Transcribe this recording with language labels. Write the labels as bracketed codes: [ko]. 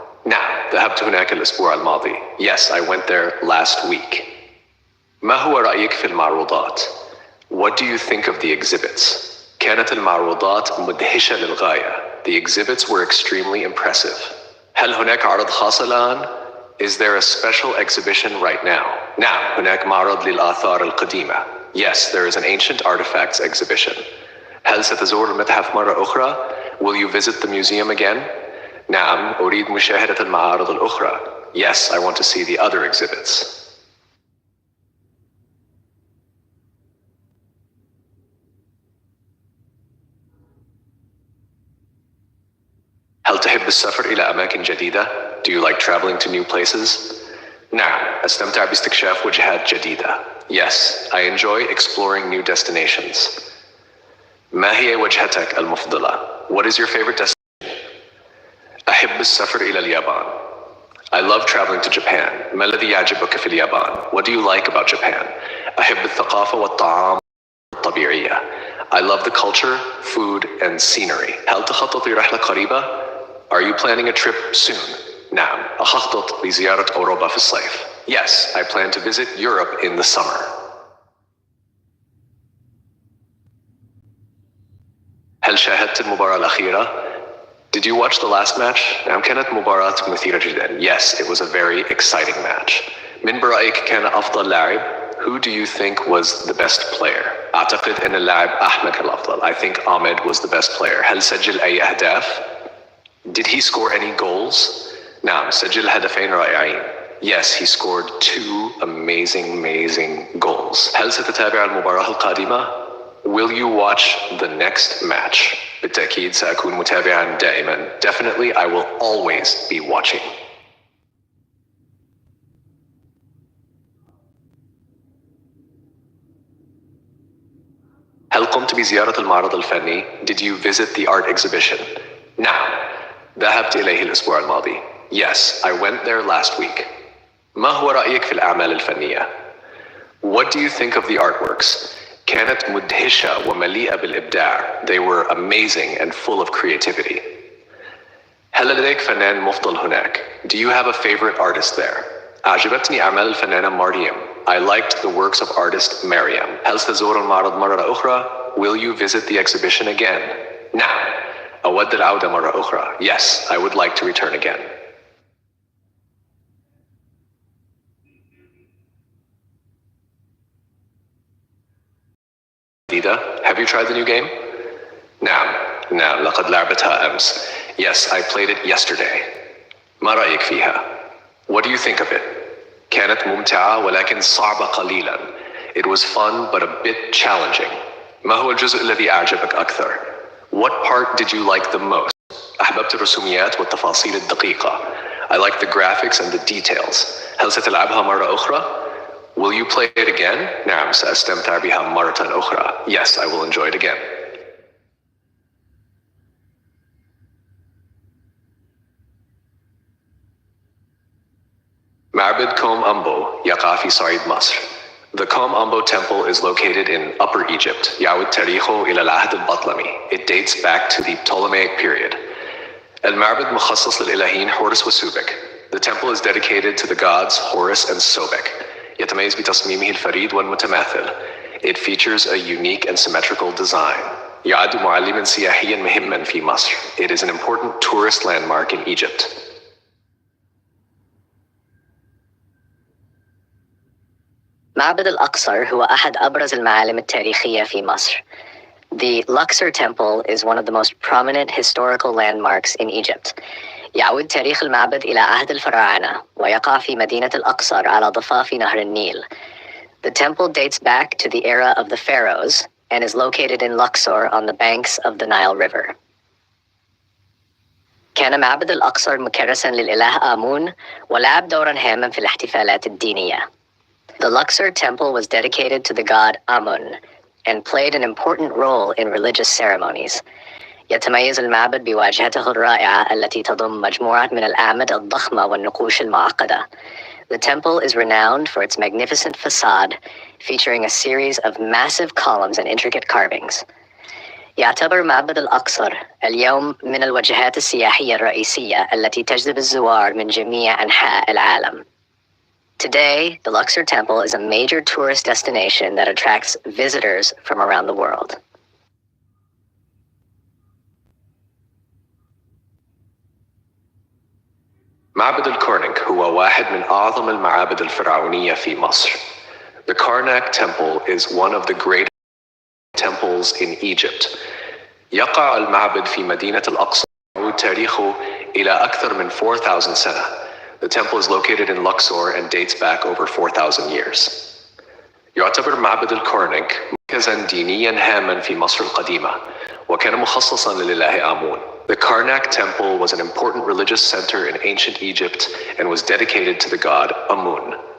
[ar] نعم، ذهبت هناك الأسبوع الماضي. [en] Yes, I went there last week. [ar] ما هو رأيك في المعروضات? [en] What do you think of the exhibits? [ar] كانت المعروضات مدهشة للغاية. [en] The exhibits were extremely impressive. [ar] هل هناك عرض خاص الآن? [en] Is there a special exhibition right now? [ar] نعم، هناك معرض للآثار القديمة. [en] Yes, there is an ancient artifacts exhibition. [ar] هل ستزور المتحف مرة أخرى? [en] Will you visit the museum again? [ar] نعم، أريد مشاهدة المعارض الأخرى. [en] Yes, I want to see the other exhibits. [ar] هل تحب السفر إلى أماكن جديدة? [en] Do you like traveling to new places? [ar] نعم، أستمتع باستكشاف وجهات جديدة. [en] Yes, I enjoy exploring new destinations. [ar] ما هي وجهتك المفضلة? [en] What is your favorite destination? [ar] أحب السفر إلى اليابان. [en] I love traveling to Japan. [ar] ما الذي يعجبك في اليابان? [en] What do you like about Japan? [ar] أحب الثقافة والطعام الطبيعية. [en] I love the culture, food, and scenery. [ar] هل تخطط لرحلة قريبة? [en] Are you planning a trip soon? [ar] نعم، أخطط لزيارة أوروبا في الصيف. [en] Yes, I plan to visit Europe in the summer. [ar] هل شاهدت المباراة الأخيرة? [en] Did you watch the last match? [ar] نعم، كانت مباراة مثيرة جدا. [en] Yes, it was a very exciting match. [ar] من برأيك كان أفضل لاعب? [en] Who do you think was the best player? [ar] أعتقد أن اللاعب أحمد كان الأفضل. [en] I think Ahmed was the best player. [ar] هل سجل أي أهداف? [en] Did he score any goals? [ar] نعم، سجل هدفين رائعين. [en] Yes, he scored 2 amazing goals. [ar] هل ستتابع المباراة القادمة? [en] Will you watch the next match? [ar] بالتأكيد سأكون متابعا دائما. [en] Definitely, I will always be watching. [ar] هل قمت بزيارة المعرض الفني؟ [en] Did you visit the art exhibition? [ar] نعم، ذهبت إليه الأسبوع الماضي. [en] Yes, I went there last week. [ar] ما هو رأيك في الأعمال الفنية? [en] What do you think of the artworks? [ar] كانت مدهشة ومليئة بالإبداع. [en] They were amazing and full of creativity. [ar] هل لديك فنان مفضل هناك? [en] Do you have a favorite artist there? [ar] أعجبتني أعمال الفنانة مريم. [en] I liked the works of artist Mariam. [ar] هل ستزور المعرض مرة أخرى? [en] Will you visit the exhibition again? [ar] نعم، أود العودة مرة أخرى. [en] Yes, I would like to return again. Have you tried the new game? [ar] نعم، لقد لعبتها أمس. [en] Yes, I played it yesterday. [ar] ما رأيك فيها? [en] What do you think of it? [ar] كانت ممتعة ولكن صعبة قليلا. [en] It was fun but a bit challenging. [ar] ما هو الجزء الذي أعجبك أكثر? [en] What part did you like the most? [ar] أحببت الرسوميات والتفاصيل الدقيقة. [en] I liked the graphics and the details. [ar] هل ستلعبها مرة أخرى? [en] Will you play it again? [ar] نعم، سأستمتع بها مرة أخرى. [en] Yes, I will enjoy it again. [ar] معبد كوم أمبو يقع في صعيد مصر. [en] The Kom Ombo temple is located in Upper Egypt. [ar] يعود تاريخه إلى العهد البطلمي. [en] It dates back to the Ptolemaic period. [ar] المعبد مخصص للإلهين حورس وسوبك. [en] The temple is dedicated to the gods Horus and Sobek. [ar] يتميز بتصميمه الفريد والمتماثل. [en] It features a unique and symmetrical design. [ar] يعد معلماً سياحياً مهماً في مصر. [en] It is an important tourist landmark in Egypt. [ar] معبد الأقصر هو أحد أبرز المعالم التاريخية في مصر. [en] The Luxor Temple is one of the most prominent historical landmarks in Egypt. [ar] يعود تاريخ المعبد إلى عهد الفراعنة ويقع في مدينة الأقصر على ضفاف نهر النيل. [en] The temple dates back to the era of the pharaohs and is located in Luxor on the banks of the Nile River. [ar] كان معبد الأقصر مكرساً للإله آمون ولعب دوراً هاما في الاحتفالات الدينية. [en] The Luxor Temple was dedicated to the god Amun and played an important role in religious ceremonies. [ar] يتميز المعبد بواجهته الرائعة التي تضم مجموعة من الأعمدة الضخمة والنقوش المعقدة. [en] The temple is renowned for its magnificent facade, featuring a series of massive columns and intricate carvings. [ar] يعتبر معبد الأقصر اليوم من الوجهات السياحية الرئيسية التي تجذب الزوار من جميع أنحاء العالم. [en] Today, the Luxor Temple is a major tourist destination that attracts visitors from around the world. [ar] معبد الكرنك هو واحد من أعظم المعابد الفرعونية في مصر. [en] The Karnak Temple is one of the greatest temples in Egypt. [ar] يقع المعبد في مدينة الأقصى يعود تاريخه إلى أكثر من 4,000 سنة. [en] The temple is located in Luxor and dates back over 4,000 years. [ar] يعتبر معبد الكرنك مركزاً دينياً هاماً في مصر القديمة وكان مخصصاً للإله آمون. [en] The Karnak Temple was an important religious center in ancient Egypt and was dedicated to the god Amun.